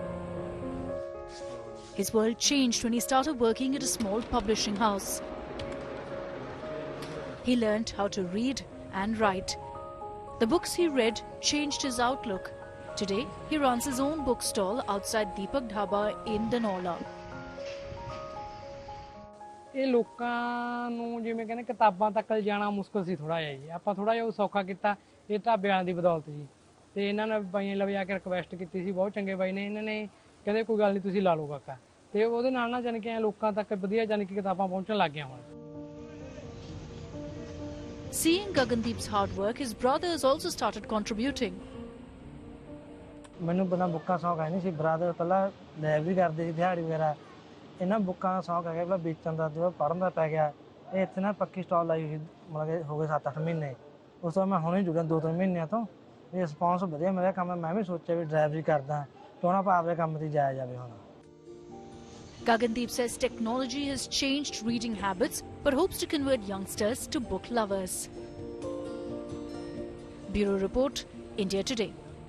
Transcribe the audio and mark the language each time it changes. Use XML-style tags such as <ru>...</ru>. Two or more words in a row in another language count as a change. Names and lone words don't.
<en>His world changed when he started working at a small publishing house. He learned how to read and write. The books he read changed his outlook. Today, he runs his own bookstall outside Deepak Dhaba in Danola.</en> <pa>ਇਹ ਲੋਕਾਂ ਨੂੰ ਜਿਵੇਂ ਕਹਿੰਦੇ ਕਿਤਾਬਾਂ ਤੱਕ ਜਾਣਾ ਮੁਸ਼ਕਲ ਸੀ ਥੋੜਾ ਜਿਹਾ ਜੀ ਆਪਾਂ ਥੋੜਾ ਜਿਹਾ ਸੌਖਾ ਕੀਤਾ ਇਹ ਢਾਬਿਆਂ ਦੀ ਬਦੌਲਤ ਜੀ ਤੇ ਇਹਨਾਂ ਨੇ ਬਾਈਆਂ ਲਵੇ ਆ ਕੇ ਰਿਕਵੈਸਟ ਕੀਤੀ ਸੀ ਬਹੁਤ ਚੰਗੇ ਬਾਈ ਨੇ ਇਹਨਾਂ ਨੇ ਕਹਿੰਦੇ ਕੋਈ ਗੱਲ ਨਹੀਂ ਤੁਸੀਂ ਲਾ ਲਓ ਕਾਕਾ ਤੇ ਉਹਦੇ ਨਾਲ ਨਾ ਜਾਨ ਕਿ ਲੋਕਾਂ ਤੱਕ ਵਧੀਆ ਜਾਨ ਕਿ ਕਿਤਾਬਾਂ ਪਹੁੰਚਣ ਲੱਗ ਗਿਆ ਹੁਣ</pa> <en>Seeing Gagandeep's hard work, his brothers also started contributing.</en> <pa>ਮੈਨੂੰ ਬਣਾ ਬੁੱਕਾਂ ਸ਼ੌਕ ਹੈ ਨਹੀਂ ਸੀ ਬ੍ਰਦਰ ਪਹਿਲਾਂ ਲਾਇਬ੍ਰੇਰੀ ਕਰਦੇ ਸੀ ਦਿਹਾੜੀ ਵਗੈਰਾ ਇਹਨਾਂ ਬੁੱਕਾਂ ਸ਼ੌਕ ਹੈਗਾ ਪਹਿਲਾਂ ਵੇਚਣ ਦਾ ਜਦੋਂ ਪੜ੍ਹਨ ਦਾ ਪੈ ਗਿਆ ਇਹ ਇੱਥੇ ਨਾ ਪੱਕੀ ਸਟਾਲ ਲਾਈ ਹੋਈ ਮਤਲਬ ਕਿ ਹੋ ਗਏ 7-8 ਮਹੀਨੇ ਉਸ ਤੋਂ ਮੈਂ ਹੁਣੇ ਜੁੜਿਆ 2-3 ਮਹੀਨਿਆਂ ਤੋਂ ਇਹ ਰਿਸਪੌਂਸ ਵਧੀਆ ਮਿਲਿਆ ਕੰਮ ਮੈਂ ਵੀ ਸੋਚਿਆ ਵੀ ਡਰਾਈਵਰੀ ਕਰਦਾ ਤੇ ਹੁਣ ਆਪਾਂ ਆਪਦੇ ਕੰਮ ਤੇ ਜਾਇਆ ਜਾਵੇ ਹੁਣ</pa> <en>Gagandeep says technology has changed reading habits but hopes to convert youngsters to book lovers. Bureau Report, India Today.</en>